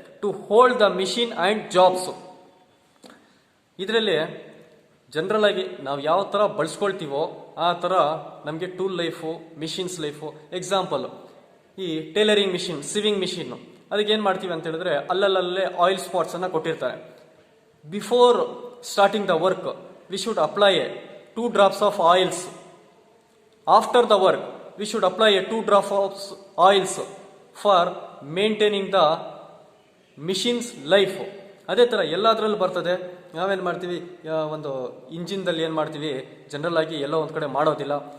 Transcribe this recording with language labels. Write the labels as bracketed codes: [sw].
[en] To hold the machine and jobs. [kn] ಇದರಲ್ಲಿ general ಆಗಿ ನಾವು ಯಾವ ಥರ ಬಳಸ್ಕೊಳ್ತೀವೋ ಆ ಥರ ನಮಗೆ tool life, machines life. Example, ಈ ಟೇಲರಿಂಗ್ ಮಿಷಿನ್, ಸಿವಿಂಗ್ ಮಿಷಿನ್ನು, ಅದಕ್ಕೆ ಏನು ಮಾಡ್ತೀವಿ ಅಂತ ಹೇಳಿದ್ರೆ ಅಲ್ಲಲ್ಲೇ ಆಯಿಲ್ ಸ್ಪಾಟ್ಸನ್ನು ಕೊಟ್ಟಿರ್ತಾರೆ. [en] Before starting the work we should apply 2 drops of oils. After the work we should apply a 2 drops of oils for maintaining the machines life. [kn] ಅದೇ ಥರ ಎಲ್ಲದರಲ್ಲೂ ಬರ್ತದೆ. ನಾವೇನು ಮಾಡ್ತೀವಿ, ಒಂದು ಇಂಜಿನ್ದಲ್ಲಿ ಏನು ಮಾಡ್ತೀವಿ, ಜನರಲ್ ಆಗಿ ಎಲ್ಲೋ ಒಂದು ಕಡೆ ಮಾಡೋದಿಲ್ಲ.